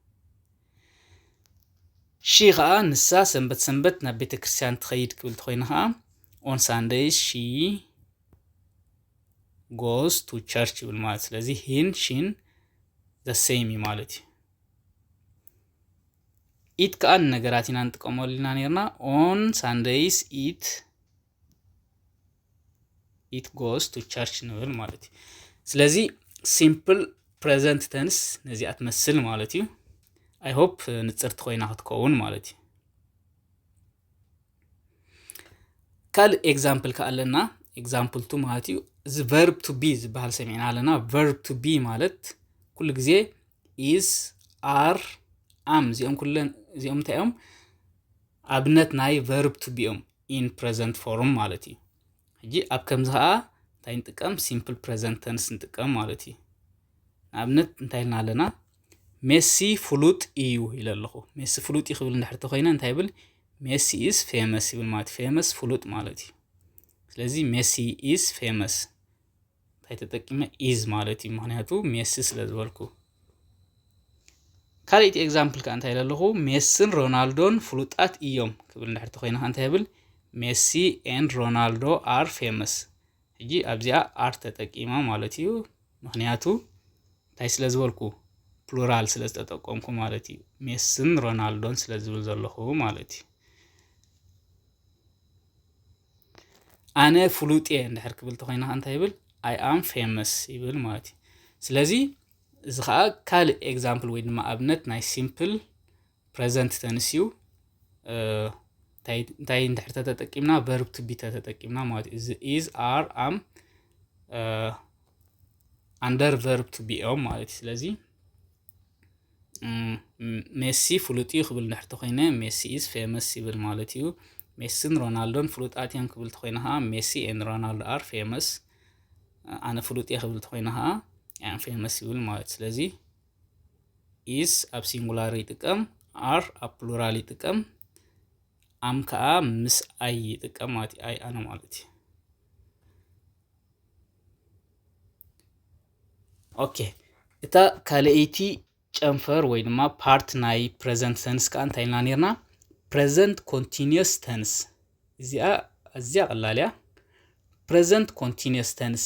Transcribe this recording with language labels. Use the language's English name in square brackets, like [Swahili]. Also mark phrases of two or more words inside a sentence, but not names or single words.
[Tigrinya] ሺ ኸኣ ንሳ ሰንበት ናብ ቤተ ክርስቲያን ትኸይድ ክብል ተኾይና ኸ [English] on Sundays she goes to church [Tigrinya] ይብል ማለት ስለዚ ሂን ሺን [English] the same [Tigrinya] ማለት እዩ it ከኣ ነገራት ኢና ንጥቀመሉ ኢና ነርና [English] on Sundays it goes to church [Tigrinya] ንብል ማለት እዩ ስለዚ [English] simple present tense [Tigrinya] ነዚኣ ትመስል ማለት እዩ [English] I hope [Tigrinya] ንጽርት ኮይና ክትከውን ማለት እዩ ካል ኤግዛምፕል ከኣለና ኤግዛምፕል 2 ማለት እዩ እዚ [English] verb to be [Tigrinya] ዝበሃል ሰሚዕና ኣለና [English] verb to be [Tigrinya] ማለት ኩሉ ግዜ [English] is are [Tigrinya] am እዚኦም ኩለን እዚኦም እንታይ እዮም ኣብነት ናይ [English] verb to be in present form [Tigrinya] ማለት እዩ ሕጂ ኣብ ከምዚ ኸኣ እንታይ ንጥቀም [English] simple present tense [Tigrinya] ንጥቀም ማለት እዩ ኣብነት እንታይ ኢልና ኣለና ሜሲ ፍሉጥ እዩ ኢለ ኣለኹ ሜሲ ፍሉጥ እዩ ክብል እንድሕር ተኾይነ እንታይ ይብል ሜሲ [English] is famous [Tigrinya] ይብል ማለት famous ፍሉጥ ማለት እዩ ስለዚ ሜሲ [English] is famous [Tigrinya] እንታይ ተጠቂመ is ማለት እዩ ምክንያቱ ሜሲ ስለ ዝበልኩ ካልኦት ኤግዛምፕል ከ እንታይ ኢለ ኣለኹ ሜሲን ሮናልዶን ፍሉጣት እዮም ክብል እንድሕር ተኾይነ እንታይ ይብል ሜሲ [English] and ሮናልዶ are famous [Tigrinya] ሕጂ ኣብዚኣ are ተጠቂማ ማለት እዩ ምክንያቱ እንታይ ስለ ዝበልኩ ፕሉራል ስለ ዝተጠቀምኩ ማለት እዩ ሜሲን ሮናልዶን ስለ ዝብል ዘለኹ ማለት እዩ ኣነ ፍሉጥ እየ እንድሕር ክብል ተኾይና እንታይ ይብል [English] I am famous [Tigrinya] ይብል ማለት እዩ ስለዚ እዚ ኸኣ ካልእ ኤግዛምፕል ወይ ድማ ኣብነት ናይ [English] simple present tense [Tigrinya] እዩ እንታይ እንድሕር ተጠቂምና [English] verb to be [Tigrinya] ተጠቂምና ማለት እዩ እዚ [English] is are am under verb to be [Tigrinya] ማለት እዩ ስለዚ ሜሲ ፍሉጥ እዩ ክብል እንድሕር ተኾይነ ሜሲ [English] is famous [Tigrinya] ይብል ማለት እዩ ሜሲን ሮናልዶን ፍሉጣት እዮም ክብል ተኾይና ኸ ሜሲ [English] and ሮናልዶ are famous [Tigrinya] ኣነ ፍሉጥ እየ ክብል ተኾይና ኸ [English] I am famous [Tigrinya] ይብል ማለት ስለዚ is ኣብ ሲንጉላር ይጥቀም are ኣብ ፕሉራል ይጥቀም am ከኣ ምስ I ይጥቀም ማለት I ኣነ ማለት እዩ ኦኬ እታ ካልአይቲ ጨንፈር ወይ ድማ ፓርት ናይ [English] present tense [Tigrinya] ከኣ እንታይ ኢልና ነርና [English] present continuous tense [Tigrinya] እዚኣ ኣዝያ ቀላል እያ [English] present continuous tense